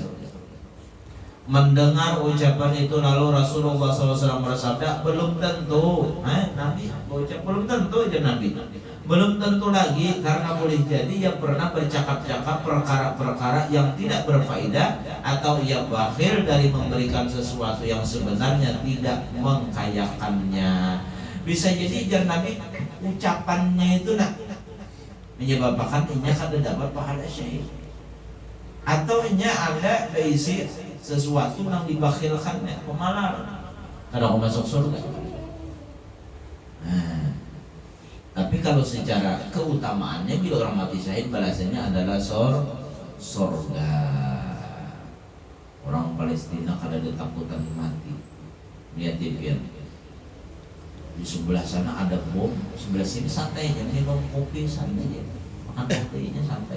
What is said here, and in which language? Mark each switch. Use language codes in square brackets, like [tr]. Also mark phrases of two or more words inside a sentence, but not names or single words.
[id] Mendengar ucapan itu lalu Rasulullah SAW bersabda, belum tentu. Nabi berucap belum tentu aja Nabi. Belum tentu lagi karena boleh jadi ia pernah bercakap-cakap perkara-perkara yang tidak berfaedah atau ia bakhil dari memberikan sesuatu yang sebenarnya tidak mengkayakannya. [bjn] Bisa jadi jar Nabi ucapannya itu nak menyebabkan inya kada dapat pahala syahid atau inya ada berisi sesuatu yang dibakhilkannya pemalar kada mau masuk surga. [id] Tapi kalau secara keutamaannya bila orang mati syahid balasannya adalah surga. [bjn] Orang Palestina kada ada takutan mati. [id] Lihat TV di sebelah sana ada bom, sebelah sini santai aja minum kopi santai aja, makan kopinya santai.